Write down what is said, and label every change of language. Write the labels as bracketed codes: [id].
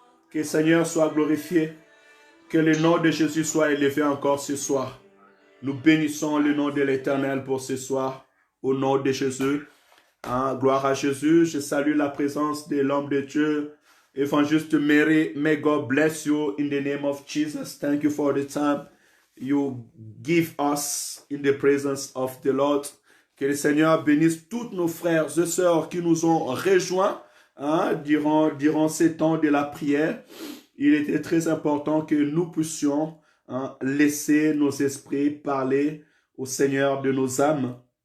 [fr] Que le Seigneur soit glorifié. Que le nom de Jésus soit élevé encore ce soir. Nous bénissons le nom de l'Éternel pour ce soir. Au nom de Jésus. Gloire à Jésus. Je salue la présence de l'homme de Dieu, Evangelist Mary. [en] May God bless you in the name of Jesus. Thank you for the time you give us in the presence of the Lord. [fr] Que le Seigneur bénisse tous nos frères et sœurs qui nous ont rejoints durant ces temps de la prière. Il était très important que nous puissions laisser nos esprits parler au Seigneur de nos âmes.